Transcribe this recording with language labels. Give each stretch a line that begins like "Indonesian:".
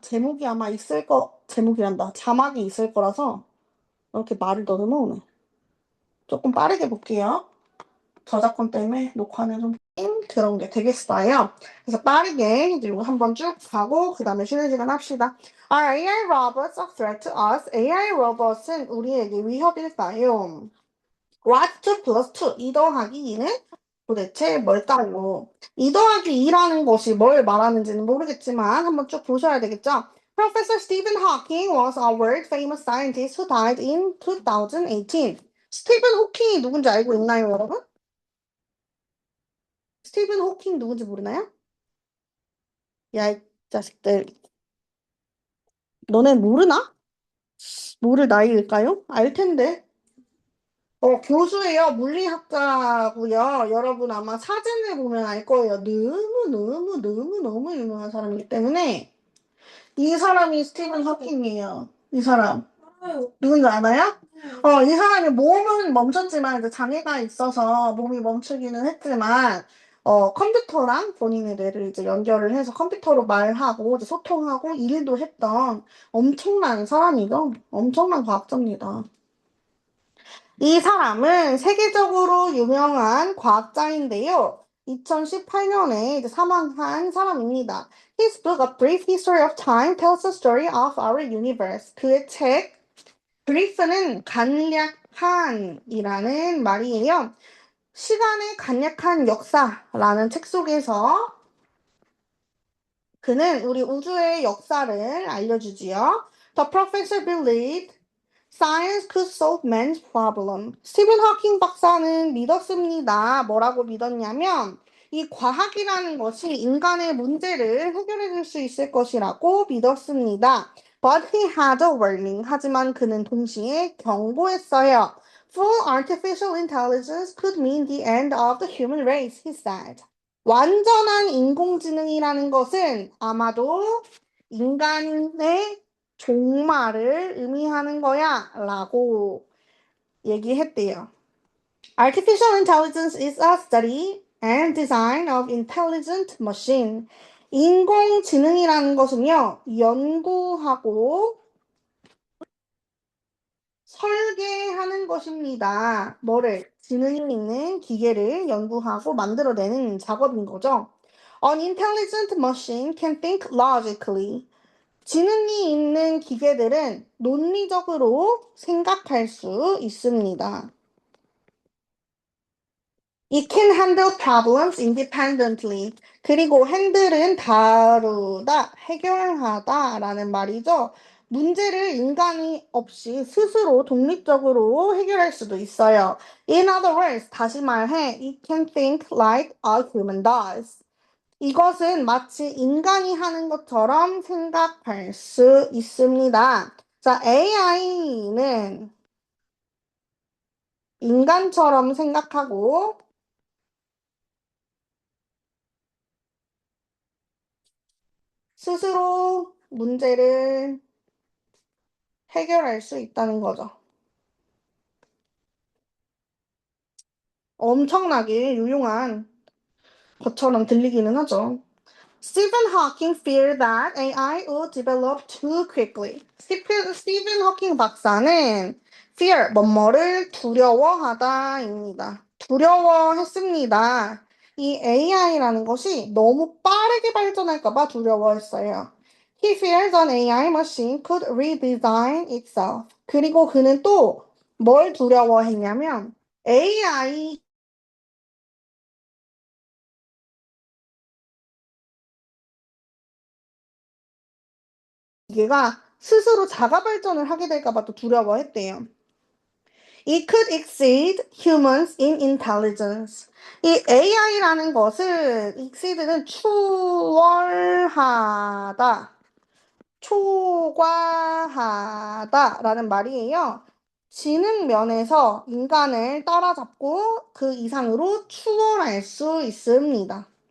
Korean: 제목이 아마 제목이란다. 자막이 있을 거라서 이렇게 말을 더듬어 오네. 조금 빠르게 볼게요. 저작권 때문에 녹화는 좀 그런 게 되겠어요. 그래서 빠르게 이제 이거 한번 쭉 가고 그 다음에 쉬는 시간 합시다.
English: Are AI robots a threat to us?
Korean: AI 로봇은 우리에게 위협일까요?
English: What 2 plus 2,
Korean: 2 더하기 2는 도대체 뭘까요? 2 더하기 2라는 것이 뭘 말하는지는 모르겠지만 한번 쭉 보셔야 되겠죠?
English: Professor Stephen Hawking was a world famous scientist who died in 2018.
Korean: 스티븐 호킹이 누군지 알고 있나요, 여러분? 스티븐 호킹 누군지 모르나요? 야, 이 자식들. 너네 모르나? 모를 나이일까요? 알 텐데. 교수예요. 물리학자고요. 여러분 아마 사진을 보면 알 거예요. 너무 유명한 사람이기 때문에 이 사람이 스티븐 호킹이에요. 이 사람. 누군지 아나요? 이 사람이 몸은 멈췄지만 이제 장애가 있어서 몸이 멈추기는 했지만 컴퓨터랑 본인의 뇌를 이제 연결을 해서 컴퓨터로 말하고 이제 소통하고 일도 했던 엄청난 사람이죠. 엄청난 과학자입니다. 이 사람은 세계적으로 유명한 과학자인데요. 2018년에 이제 사망한 사람입니다.
English: His book, A Brief History of Time, tells the story of our universe.
Korean: 그의 책, Brief는 간략한이라는 말이에요. 시간의 간략한 역사라는 책 속에서 그는 우리 우주의 역사를 알려주지요.
English: The professor believed Science could solve man's problem.
Korean: 스티븐 호킹 박사는 믿었습니다. 뭐라고 믿었냐면 이 과학이라는 것이 인간의 문제를 해결해 줄 수 있을 것이라고 믿었습니다.
English: But he had a warning.
Korean: 하지만 그는 동시에 경고했어요.
English: Full artificial intelligence could mean the end of the human race, he said.
Korean: 완전한 인공지능이라는 것은 아마도 인간의 종말을 의미하는 거야 라고 얘기했대요.
English: Artificial intelligence is a study and design of intelligent machine.
Korean: 인공지능이라는 것은요, 연구하고 설계하는 것입니다. 뭐를? 지능이 있는 기계를 연구하고 만들어내는 작업인 거죠.
English: An intelligent machine can think logically.
Korean: 지능이 있는 기계들은 논리적으로 생각할 수 있습니다.
English: It can handle problems independently.
Korean: 그리고 핸들은 다루다, 해결하다 라는 말이죠. 문제를 인간이 없이 스스로 독립적으로 해결할 수도 있어요.
English: In other words,
Korean: 다시 말해,
English: it can think like a human does.
Korean: 이것은 마치 인간이 하는 것처럼 생각할 수 있습니다. 자, AI는 인간처럼 생각하고 스스로 문제를 해결할 수 있다는 거죠. 엄청나게 유용한 것처럼 들리기는 하죠.
English: Stephen Hawking feared that AI would develop too quickly.
Korean: 스티븐 호킹 박사는 fear, 뭐뭐를 두려워하다입니다. 두려워했습니다. 이 AI라는 것이 너무 빠르게 발전할까 봐 두려워했어요.
English: He fears an AI machine could redesign itself.
Korean: 그리고 그는 또 뭘 두려워했냐면 AI 기계가 스스로 자가 발전을 하게 될까 봐 또 두려워했대요.
English: It could exceed humans in intelligence.
Korean: 이 AI라는 것은 exceed는 추월하다, 초과하다라는 말이에요. 지능 면에서 인간을 따라잡고 그 이상으로 추월할 수 있습니다.